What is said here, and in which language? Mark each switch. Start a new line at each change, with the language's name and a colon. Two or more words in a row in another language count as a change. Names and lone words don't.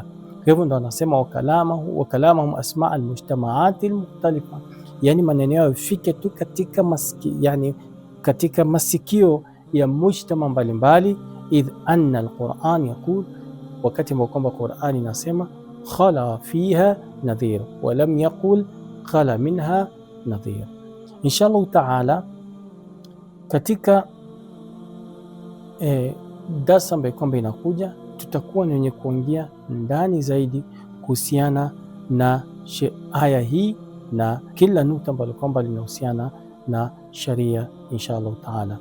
Swahili: Kwa hivyo ndo anasema
Arabic: وكلامهم أسماع المجتمعات المختلفة,
Swahili: yani maneno yao ifike tu katika masikio ya mujtama mbalimbali.
Arabic: إذ أن القرآن يقول,
Swahili: wakati ambao kwamba Qur'an inasema
Arabic: خلا فيها نذير ولم يقل خلا منها نذير. إن شاء الله تعالى
Swahili: katika darasa ambayo kwamba inakuja tutakuwa ni wenye kuongea ndani zaidi kuhusiana na aya hii na kila nukta ambalo kwamba linahusiana na sharia
Arabic: إن شاء الله تعالى.